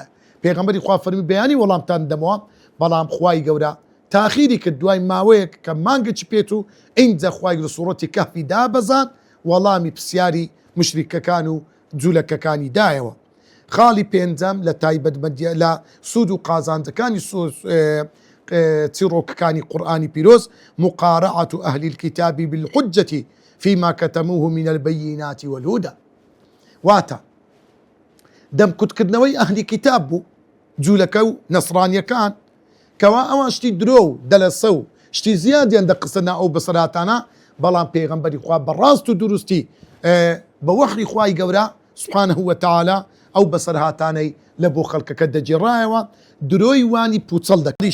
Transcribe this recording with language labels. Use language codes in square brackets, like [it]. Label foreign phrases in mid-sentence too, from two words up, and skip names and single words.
[ckb] پێغەمبەری خوا فەرمی بەیانی وەڵامتان دەمەوە بەڵام خوای گەورە تاخیری کرد دوای ماوەیەک کە مانگەی پێت و ئینجا خوای گەورە سوورەتی کەهفی دابەزان وەڵامی پرسیاری مشریکەکان و جوولەکەکانی دایەوە. خاڵی پێنجەم لە تایبەتمەندی لە سوود و قازانجەکانی چیرۆکەکانی قورئانی پیرۆز [ar] مقارعة أهل الكتاب بالحجة فيما كتموه من البينات والهدى. [ckb] واتا دم كتكردنەوەی ئەهلی کتاب بوو جوولەکە و نەسڕانیەکان کەوا ئەوان شتی درۆ و دەلەسە و شتی زیادیان دەقسەنا ئەو بەسەراتانە، بەڵام پێغەمبەری خوا بەڕاست و دروستی بە وەحی خوای گەورە [ar] سبحانه وتعالى [ckb] ئەو بەسەرهاتانەی لە بۆ خەڵکەکە دەجێڕایەوە درۆی وانی پوچەڵ دەکەی.